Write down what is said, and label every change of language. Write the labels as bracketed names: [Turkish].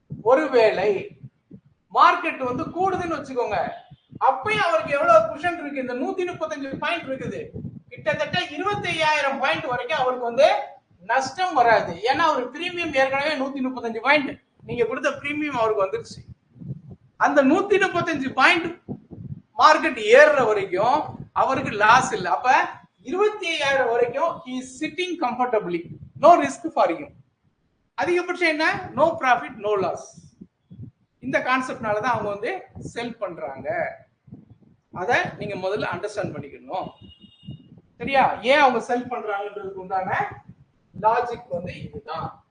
[Tamil] ஒருவேளை மார்க்கெட் வந்து கூடுதுன்னு வச்சுக்கோங்க, அப்பயும் அவருக்கு எவ்வளவு குஷன் இருக்கு? இந்த 135 பாயிண்ட் இருக்குது. கிட்டத்தட்ட 25,000 பாயிண்ட் வரைக்கும் அவருக்கு வந்து நஷ்டம் வராது. ஏன்னா அவர் பிரீமியம் ஏற்கனவே 135 பாயிண்ட் நீங்க கொடுத்த பிரீமியம் அவருக்கு வந்துருச்சு. அந்த 135 பாயிண்ட் மார்க்கெட் ஏறுற வரைக்கும் அவருக்கு லாஸ் இல்லை. அப்ப 25,000 வரைக்கும் [English] he is sitting comfortably, no risk for him. [Tamil] அதிகபட்சம் என்ன? [English] No profit no loss. [Tamil] இந்த கான்செப்ட்னால தான் அவங்க வந்து செல் பண்றாங்க. அதை நீங்க முதல்ல அண்டர்ஸ்டாண்ட் பண்ணிக்கணும். சரியா? ஏன் அவங்க செல் பண்றாங்கன்றதுக்கு உண்டான லாஜிக் வந்து இதுதான்.